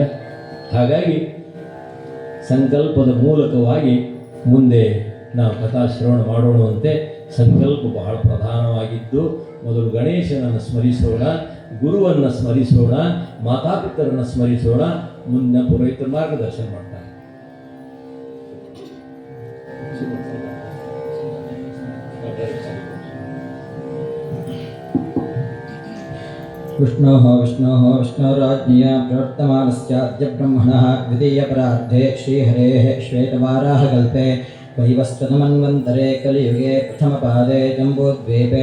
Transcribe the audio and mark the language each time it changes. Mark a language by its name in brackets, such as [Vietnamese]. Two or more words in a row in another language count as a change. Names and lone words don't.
[Kannada] ಹಾಗಾಗಿ ಸಂಕಲ್ಪದ ಮೂಲಕವಾಗಿ ಮುಂದೆ ನಾವು ಕಥಾಶ್ರವಣ ಮಾಡೋಣವಂತೆ. ಸಂಕಲ್ಪ ಬಹಳ ಪ್ರಧಾನವಾಗಿದ್ದು, ಮೊದಲು ಗಣೇಶನನ್ನು ಸ್ಮರಿಸೋಣ, ಗುರುವನ್ನು ಸ್ಮರಿಸೋಣ, ಮಾತಾಪಿತರನ್ನು ಸ್ಮರಿಸೋಣ, ಮುಂದೆ ಪುರೋಹಿತರ ಮಾರ್ಗದರ್ಶನ ಮಾಡ್ತಾರೆ. [Sanskrit] विष्णोराज्ञया प्रवर्तमानस्याद्य ब्रह्मणः द्वितीयपरार्धे श्रीहरेः श्वेतवाराहकल्पे वैवस्वतमन्वन्तरे कलियुगे प्रथमपादे जम्बूद्वीपे